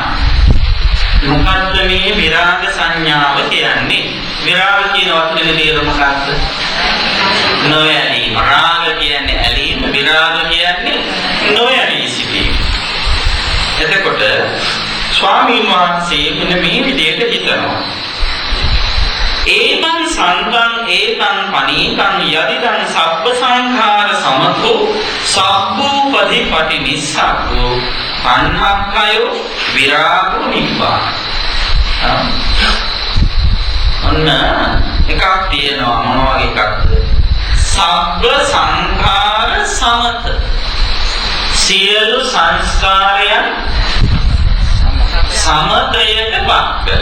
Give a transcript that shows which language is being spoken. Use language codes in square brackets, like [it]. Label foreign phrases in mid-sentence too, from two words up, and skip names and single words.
[si] මොකද්ද මේ විරාග සංඥාව කියන්නේ? විරාග කියන වචනේ තේරුම මොකක්ද? නොයැලීම. රාග කියන්නේ ඇලීම, විරාග කියන්නේ නොයැලී සිටීම. එතකොට ස්වාමීන් වහන්සේ මෙන්න මේ විදිහට හිතනවා. [pi] ඒතං සංඝං ඒතං පනීතං යදිදං සබ්බ සංඛාර සමතෝ සබ්බූපදී පටිනිස්සග්ගෝ අන්හක්ඛයෝ විරාගෝ නිබ්බාන. [si] ඔන්න එකක් තියෙනවා. මොනවා වගේ එකක්ද? [pi] සබ්බ සංඛාර සමත. [si] සියලු සංස්කාරයන් සමතයටපත් කර.